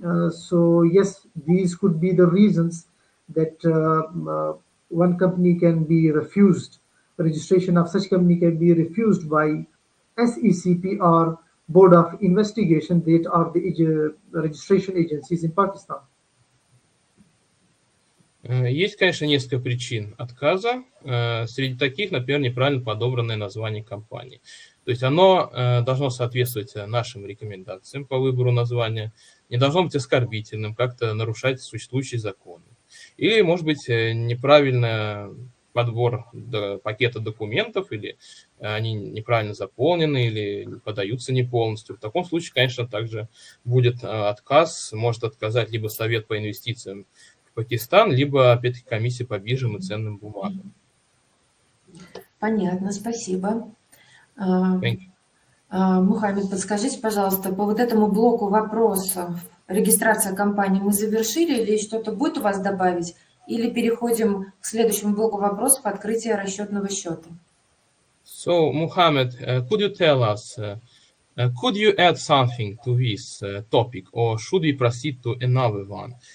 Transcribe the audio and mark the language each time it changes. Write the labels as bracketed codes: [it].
[en] So yes, these could be the reasons that one company can be refused. Registration of such company can be refused by SECP or Board of Investigation, that are the registration agencies in Pakistan. [ru] Есть, конечно, несколько причин отказа. Среди таких, например, неправильно подобранное название компании. То есть оно должно соответствовать нашим рекомендациям по выбору названия, не должно быть оскорбительным, как-то нарушать существующие законы. Или, может быть, неправильно подбор пакета документов, или они неправильно заполнены, или подаются не полностью. В таком случае, конечно, также будет отказ, может отказать либо Совет по инвестициям в Пакистан, либо, опять-таки, комиссия по биржам и ценным бумагам. Понятно, спасибо. [en] Thank you. [ru] Мухаммед, подскажите, пожалуйста, по вот этому блоку вопросов, регистрация компании мы завершили, или что-то будет у вас добавить, или переходим к следующему блоку вопросов, открытие расчетного счета? [en] So, Muhammad, could you tell us, could you add something to this topic, or should we proceed to another one?